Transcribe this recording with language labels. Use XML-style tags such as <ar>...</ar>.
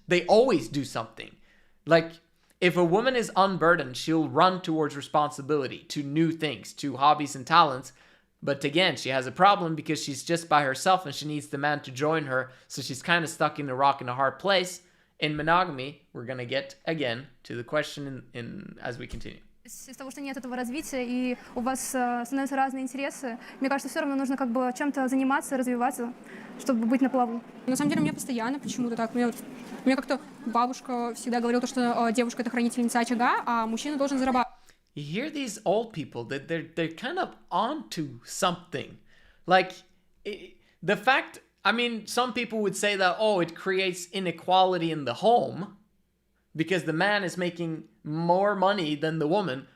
<en>They always do something. Like, if a woman is unburdened, she'll run towards responsibility, to new things, to hobbies and talents. But again, she has a problem because she's just by herself and she needs the man to join her. So she's kind of stuck in a rock and a hard place. In monogamy, we're going to get again to the question as we continue.</en> <ru>Из того, что нет этого развития, и у вас становятся разные интересы, мне кажется, все равно нужно как бы чем-то заниматься, развиваться, чтобы быть на плаву. На самом деле, мне постоянно почему-то так. Мне как-то бабушка всегда говорила, что девушка — это хранительница очага, а мужчина должен зарабатывать.</ru> <en>You hear these old people that they're kind of onto something. Like, the fact, I mean, some people would say that, oh, it creates inequality in the home because the man is making more money than the woman.</en>